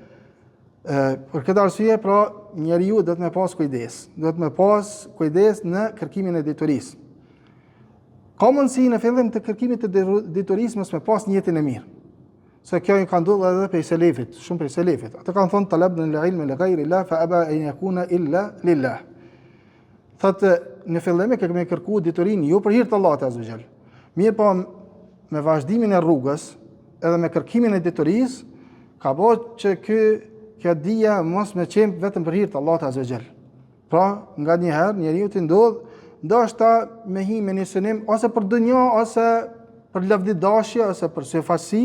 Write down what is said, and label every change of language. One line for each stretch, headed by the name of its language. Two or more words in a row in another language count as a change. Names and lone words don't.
Albanian: Për këtë arsye pra njeriu do të më pas kujdes. Do të më pas kujdes në kërkimin e diturisë. Ka mundësi në fillim të kërkimit të diturisë mos me pas një jetën e mirë. Se kjo i ka ndodhur edhe prej selefit, shumë prej selefit. Ata kanë thonë
Arabic: طلبنا العلم لغير الله فأبى أن يكون إلا لله.
Albanian: Thotë në fillim e kemi kërkuar diturinë jo për hir të Allahut
Arabic: عز وجل.
Albanian: Mirë po me vazhdimin e rrugës edhe me kërkimin e diturisë ka bërë që kjo dija mos me qenë vetëm për hir të Allahut
Arabic: عز وجل.
Albanian: Pra, nga një herë njeriu të ndodh ndoshta me hi me një synim ose për dunjë ose për lavdidashje ose për syfaqësi.